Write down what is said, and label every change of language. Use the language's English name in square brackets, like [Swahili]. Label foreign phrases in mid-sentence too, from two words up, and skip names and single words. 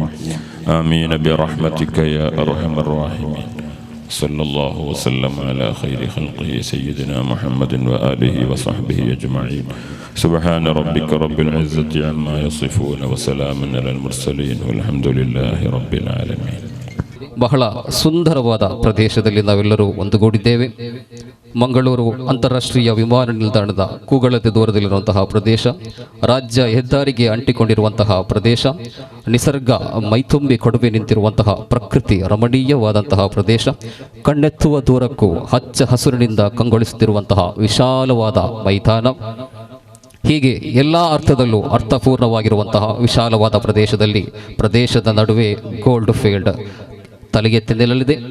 [Arabic] آمين برحمتك يا أرحم الراحمين. صلى الله وسلم على خير خلقه سيدنا محمد وآله وصحبه أجمعين. سبحان ربك رب العزة عما يصفون وسلام على المرسلين والحمد لله رب العالمين. [Kannada] ಬಹಳ ಸುಂದರವಾದ ಪ್ರದೇಶದಲ್ಲಿ ನಾವೆಲ್ಲರೂ ಒಂದುಗೂಡಿದ್ದೇವೆ. ಮಂಗಳೂರು ಅಂತಾರಾಷ್ಟ್ರೀಯ ವಿಮಾನ ನಿಲ್ದಾಣದ ಕೂಗಳತೆ ದೂರದಲ್ಲಿರುವಂತಹ ಪ್ರದೇಶ, ರಾಜ್ಯ ಹೆದ್ದಾರಿಗೆ ಅಂಟಿಕೊಂಡಿರುವಂತಹ ಪ್ರದೇಶ, ನಿಸರ್ಗ ಮೈತುಂಬಿ ಕೊಡುವೆ ನಿಂತಿರುವಂತಹ ಪ್ರಕೃತಿ ರಮಣೀಯವಾದಂತಹ ಪ್ರದೇಶ, ಕಣ್ಣೆತ್ತುವ ದೂರಕ್ಕೂ ಹಚ್ಚ ಹಸುರಿನಿಂದ ಕಂಗೊಳಿಸುತ್ತಿರುವಂತಹ ವಿಶಾಲವಾದ ಮೈದಾನ, ಹೀಗೆ ಎಲ್ಲ ಅರ್ಥದಲ್ಲೂ ಅರ್ಥಪೂರ್ಣವಾಗಿರುವಂತಹ ವಿಶಾಲವಾದ ಪ್ರದೇಶದ ನಡುವೆ ಗೋಲ್ಡ್ ಫೀಲ್ಡ್ ತಲೆಗೆತ್ತಿ ನಿಲ್ಲಲಿದೆ.